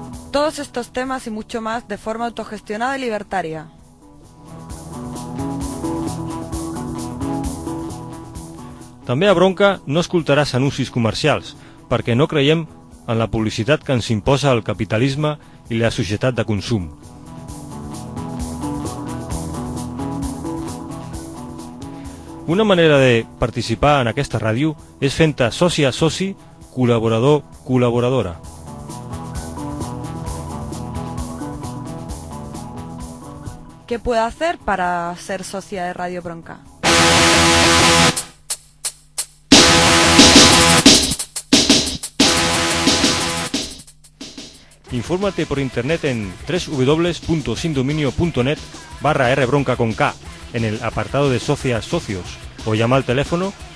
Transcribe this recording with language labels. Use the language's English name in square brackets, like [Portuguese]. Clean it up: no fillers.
[Spanish] Todos estos temas y mucho más de forma autogestionada y libertaria. [Catalan] També a Bronca no escoltaràs anuncis comercials, perquè no creiem en la publicitat que ens imposa el capitalisme i la societat de consum. Una manera de participar en aquesta ràdio és fent-te soci a soci, col·laborador, col·laboradora. [Spanish] ¿Qué puedo hacer para ser socia de Radio Bronca? Infórmate por internet en www.sindominio.net/rbronca con K, en el apartado de socias socios, o llama al teléfono